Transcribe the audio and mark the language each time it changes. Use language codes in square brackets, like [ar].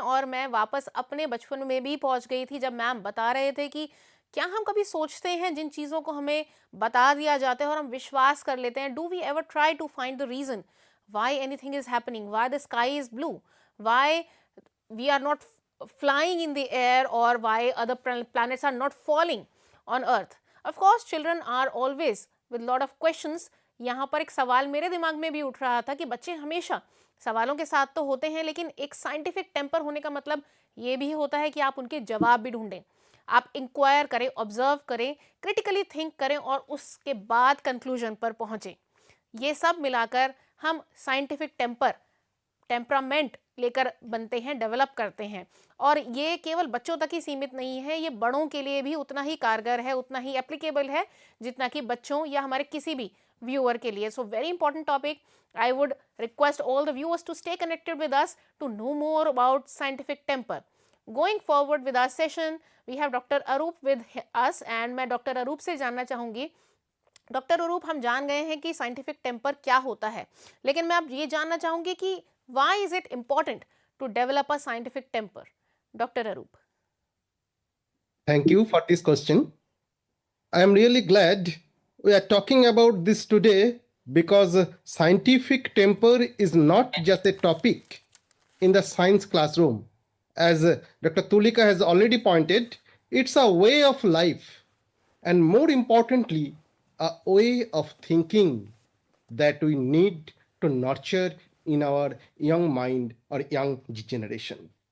[hi] और मैं वापस अपने बचपन में भी पहुंच गई थी जब मैम बता रहे थे कि क्या हम कभी सोचते हैं जिन चीज़ों को हमें बता दिया जाता है और हम विश्वास कर लेते हैं. [en] Do we ever try to find the reason why anything is happening, why the sky is blue, why we are not flying in the air, or why other planets are not falling on earth. Of course children are always with lot of questions. [hi] यहाँ पर एक सवाल मेरे दिमाग में भी उठ रहा था कि बच्चे हमेशा सवालों के साथ तो होते हैं, लेकिन एक साइंटिफिक टेम्पर होने का मतलब ये भी होता है कि आप उनके जवाब भी ढूंढें, आप इंक्वायर करें, ऑब्जर्व करें, क्रिटिकली थिंक करें और उसके बाद कंक्लूजन पर पहुँचें. ये सब मिलाकर हम साइंटिफिक टेम्परामेंट लेकर बनते हैं, डेवलप करते हैं. और ये केवल बच्चों तक ही सीमित नहीं है, ये बड़ों के लिए भी उतना ही कारगर है, उतना ही एप्लीकेबल है जितना कि बच्चों या हमारे किसी भी व्यूअर के लिए. [en] So very important topic. I would request all the viewers to stay connected with us to know more about scientific temper. Going forward with our session, we have Dr. Arup with us and मैं Dr. [hi] Arup से जानना चाहूँगी. Doctor अरूप, हम जान गए हैं कि scientific temper क्या होता है, लेकिन मैं अब ये जानना चाहूँगी कि [en] Why is it important to develop a scientific temper. [hi] Doctor Arup. [en] Thank you for this question. I am really glad we are talking about this today because scientific temper is not just a topic in the science classroom. As Dr. Tulika has already pointed, it's a way of life and more importantly, a way of thinking that we need to nurture in our young mind or young generation.